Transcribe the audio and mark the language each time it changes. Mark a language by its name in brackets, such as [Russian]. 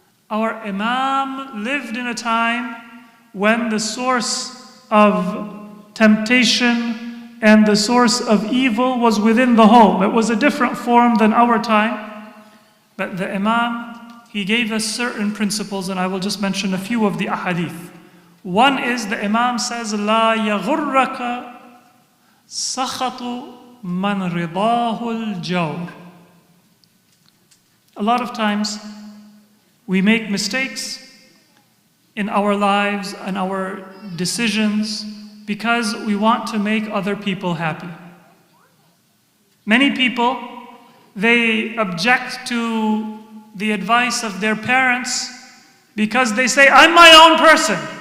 [English] Our Imam lived in a time when the source of temptation and the source of evil was within the home. It was a different form than our time. But the Imam, he gave us certain principles, and I will just mention a few of the ahadith. One is, the Imam says, [Arabic] لا يغرك سخط من رضاه الجور. [English] A lot of times we make mistakes in our lives and our decisions because we want to make other people happy. Many people, they object to the advice of their parents because they say, I'm my own person.